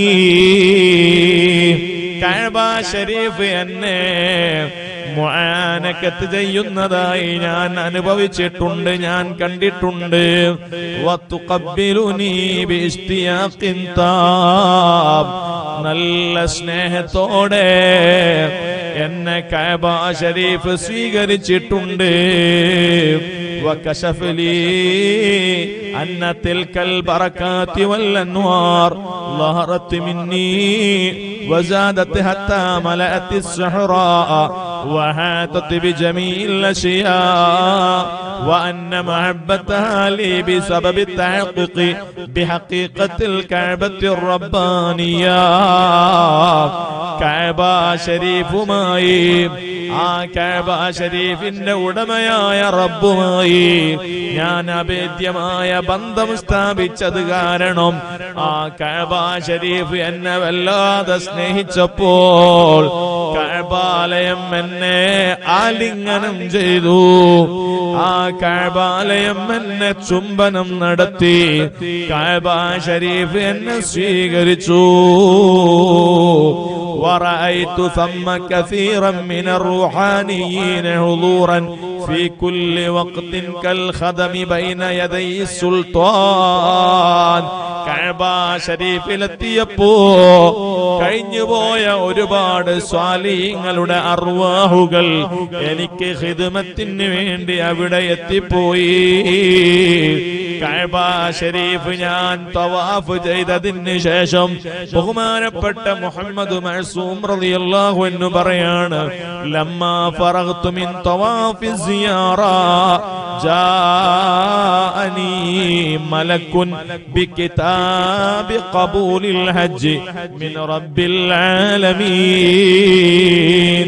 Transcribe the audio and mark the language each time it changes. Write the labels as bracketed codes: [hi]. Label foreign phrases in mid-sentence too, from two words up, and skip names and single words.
[ml] കഅബ ശരീഫ് എന്നെ മുആനഖത്ത് ചെയ്യുന്നതായി ഞാൻ അനുഭവിച്ചിട്ടുണ്ട്, ഞാൻ കണ്ടിട്ടുണ്ട്. [ar] وتقبلني باشتياق تام. [ml] നല്ല സ്നേഹത്തോടെ എന്നെ കഅബ ശരീഫ് സ്വീകരിച്ചിട്ടുണ്ട്. [ar] وكشف لي أن تلك البركات والأنوار ظهرت مني وزادت حتى ملأت الصحراء وحاطت بجميع الأشياء وأن محبتها لي بسبب التحقق بحقيقة الكعبة الربانية. [ml] കഅബ ശരീഫുമായി, ആ കഅബ ശരീഫിന്റെ ഉടമയായ റബ്ബുമായി ഞാൻ അഭേദ്യമായ ബന്ധം സ്ഥാപിച്ചത് കാരണം ആ കഅബ ശരീഫ് എന്നെ വല്ലാതെ സ്നേഹിച്ചപ്പോൾ കഅബാലയം എന്നെ ആലിംഗനം ചെയ്തു. ആ കഅബാലയം എന്നെ ചുംബനം നടത്തി. കഅബ ശരീഫ് എന്നെ സ്വീകരിച്ചു. [ar] ورأيت ثم كثيرا من الروحانيين حضورا في كل وقت كالخدم بين يدي السلطان. [ml] കഅബ ശരീഫിലെത്തിയപ്പോ കഴിഞ്ഞുപോയ ഒരുപാട് സ്വാലിഹീങ്ങളുടെ അർവാഹുകൾ എനിക്ക് ഖിദ്മത്തിന് വേണ്ടി അവിടെ എത്തിപ്പോയി. കഅബ ശരീഫ് ഞാൻ തവാഫ് ചെയ്തതിന് ശേഷം ബഹുമാനപ്പെട്ട മുഹമ്മദ് മഅ്സൂം [ar] رضي الله عنه പറയാണ്, لما فرغت من طواف الزيارة جاءني ملك بكتاب قبول الحج من رب العالمين.